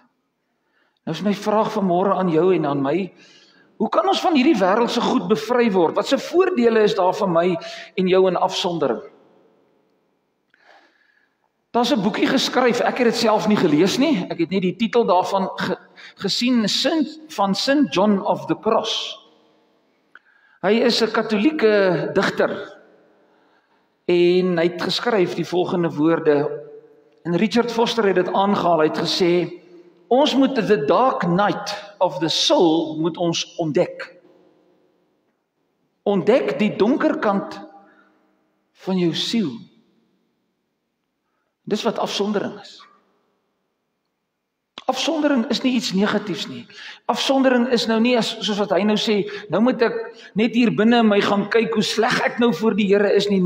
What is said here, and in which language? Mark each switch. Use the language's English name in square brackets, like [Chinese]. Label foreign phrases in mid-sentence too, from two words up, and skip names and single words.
[Afrikaans] Nou is my vraag vanmôre aan jou en aan my, hoe kan ons van hierdie wêreldse goed bevry word? Wat se voordele is daar vir my en jou in afsondering? Daar's 'n boekie geskryf, ek het dit self nie gelees nie, ek het net die titel daarvan gesien, van St. John of the Cross. Hy is 'n katholieke digter, en hy het geskryf die volgende woorde, en Richard Foster het dit aangehaal, hy het gesê, ons moet [English] the dark night of the soul [Afrikaans] moet ons ontdek. Ontdek die donker kant van jou siel. Dis wat afsondering is. Afsondering is nie iets negatiefs nie. Afsondering is nou nie soos wat hy nou sê, nou moet ek net hier binne my gaan kyk hoe sleg ek nou voor die Here is nie.